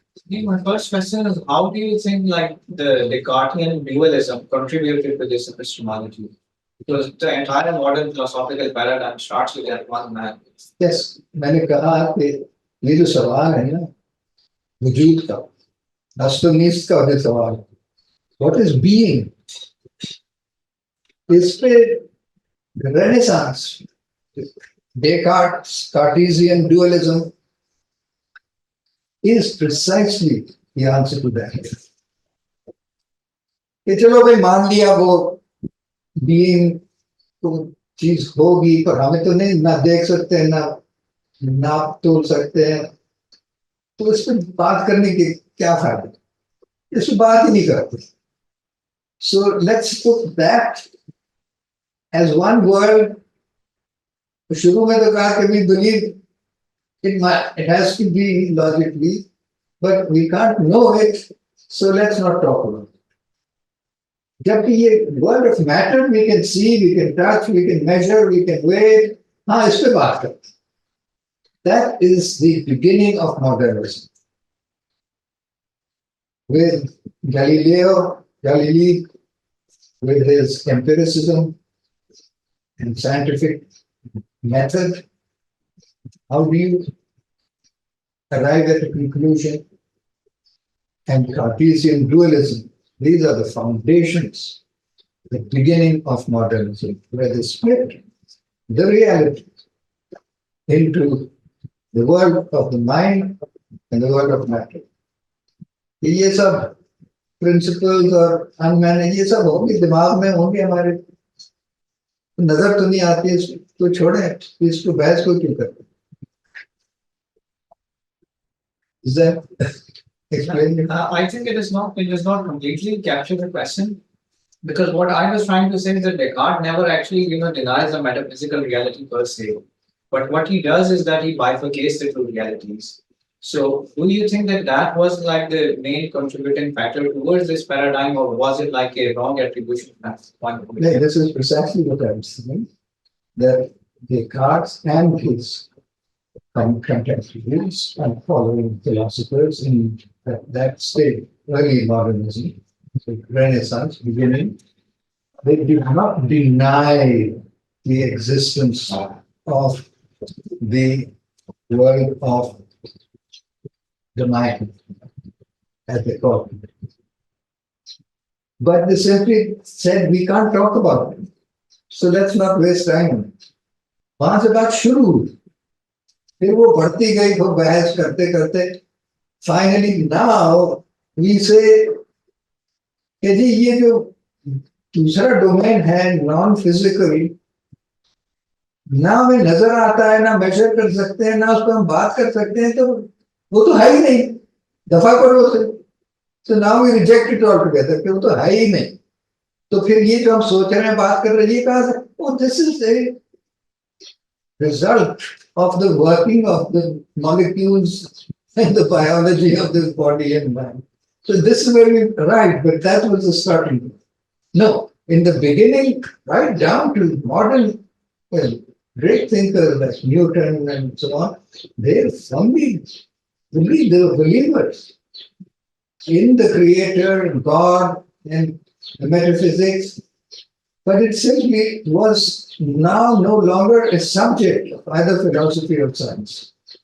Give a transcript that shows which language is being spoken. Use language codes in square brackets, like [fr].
[en] My first question is, how do you think like the Descartesian dualism contributed to this epistemology? Because the entire modern philosophical paradigm starts with that one man. [hi] Yes, मैंने कहा कि ये जो सवाल है ना वजूद का, अस्तमिस्त का जो सवाल, [en] what is being? [hi] इस पे [en] Renaissance, Descartes' Cartesian dualism is precisely the answer to that. [hi] कि चलो भाई मान लिया वो being तो चीज होगी, पर हमें तो नहीं ना देख सकते हैं, ना नाप तोल सकते हैं, तो इस पर बात करने के क्या फायदा, इस पर बात ही नहीं करते. [en] So let's put that as one word. [hi] शुरू में तो कहा कि [en] we believe it has to be logically, but we can't know it, so let's not talk about it. [hi] जबकि ये [en] world of matter we can see, we can touch, we can measure, we can weigh, [hi] हाँ इस पे बात करते. [en] That is the beginning of modernism. With Galilei, with his empiricism and scientific method, how do you arrive at a conclusion? And Cartesian dualism, these are the foundations, the beginning of modernism, where they split the reality into the world of the mind and the world of matter. [hi] ये सब principles और unmanaged ये सब होंगे, दिमाग में होंगे हमारे, नजर तो नहीं आती, इसको छोड़ें, इसको बहस को क्यों करते? [en] Is that explain? I think it is not completely capture the question, because what I was trying to say is that Descartes never actually denies the metaphysical reality per se, but what he does is that he bifurcates the two realities. So do you think that that was like the main contributing factor towards this paradigm, or was it like a wrong attribution at one point? No, this is precisely what I'm saying, that Descartes and his contemporaries and following philosophers in that state, early modernism, Renaissance beginning, they did not deny the existence of the world of the mind, as they call it. But they simply said, we can't talk about it. So let's not waste time. [hi] वहां से बात शुरू हुई, फिर वो बढ़ती गई, वो बहस करते करते [en] finally now we say [hi] कि जी ये जो दूसरा डोमेन है नॉन फिजिकल, ना हमें नजर आता है, ना मेजर कर सकते हैं, ना उस पर हम बात कर सकते हैं, तो वो तो है ही नहीं, दफा करो उसे। [en] So now we reject it altogether, [hi] कि वो तो है ही नहीं। तो फिर ये जो हम सोच रहे हैं, बात कर रहे हैं, ये कहाँ से? [en] Oh, this is a result of the working of the molecules and the biology of this body and mind. So this is where we arrived, but that was the starting point. No, in the beginning, right down to modern, well, great thinkers like Newton and so on, they firmly believed, they were believers in the creator, God, and the metaphysics, but it simply was now no longer a subject of either philosophy or science.